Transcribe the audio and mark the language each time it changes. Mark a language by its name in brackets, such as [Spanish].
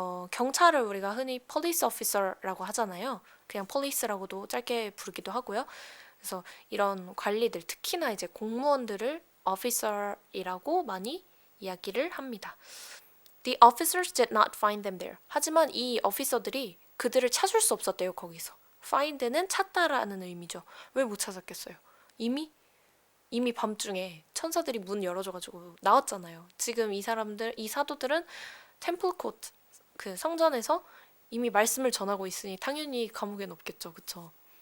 [Korean] 경찰을 우리가 흔히 police officer라고 하잖아요. 그냥 police라고도 짧게 부르기도 하고요. 그래서 이런 관리들, 특히나 이제 공무원들을 officer이라고 많이 이야기를 합니다. [English] The officers did not find them there. [Korean] 하지만 이 어피서들이 그들을 찾을 수 없었대요, 거기서. find는 찾다라는 의미죠. 왜 못 찾았겠어요? 이미 밤중에 천사들이 문 열어줘가지고 나왔잖아요. 지금 이 사도들은 템플 코트, 그 성전에서 이미 말씀을 전하고 있으니 당연히 감옥엔 없겠죠, 그쵸?